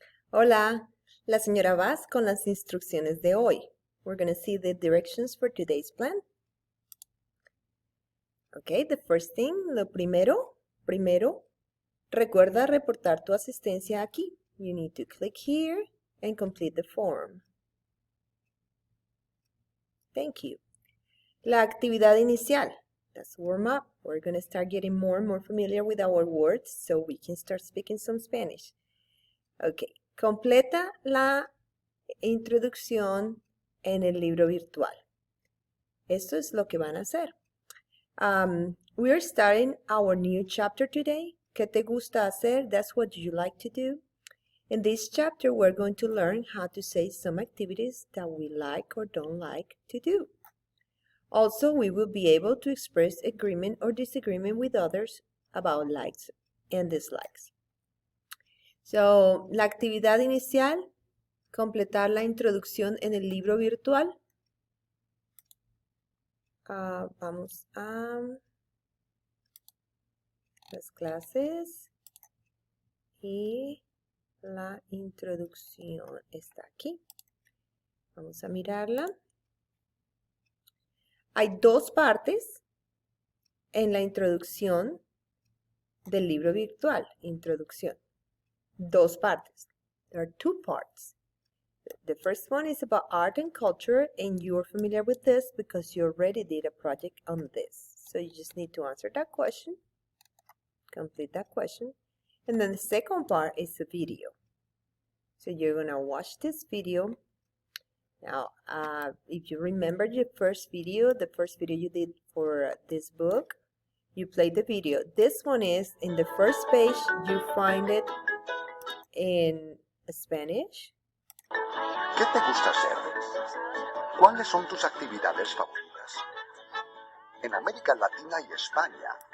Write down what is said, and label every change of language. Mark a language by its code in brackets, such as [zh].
[es] Hola, la señora Vaz con las instrucciones de hoy. [en] We're going to see the directions for today's plan. Okay, the first thing, [es] lo primero, recuerda reportar tu asistencia aquí. [en] You need to click here and complete the form. Thank you. [es] La actividad inicial, [en] that's warm up. We're going to start getting more and more familiar with our words so we can start speaking some Spanish. [es] Okay, completa la introducción en el libro virtual. Esto es lo que van a hacer. [en] We are starting our new chapter today. [es] ¿Qué te gusta hacer? [en] That's what you like to do. In this chapter, we're going to learn how to say some activities that we like or don't like to do. Also, we will be able to express agreement or disagreement with others about likes and dislikes. [es] So, la actividad inicial, completar la introducción en el libro virtual. Vamos a las clases y la introducción está aquí. Vamos a mirarla. Hay dos partes en la introducción del libro virtual. Introducción. Dos partes. [en] There are two parts. The first one is about art and culture, and you're familiar with this because you already did a project on this. So you just need to answer that question, complete that question. And then the second part is a video. So you're going to watch this video. Now, if you remember the first video you did for this book, you played the video. This one is in the first page, you find it in Spanish. [es] ¿Qué te gusta hacer? ¿Cuáles son tus actividades favoritas? En América Latina y España.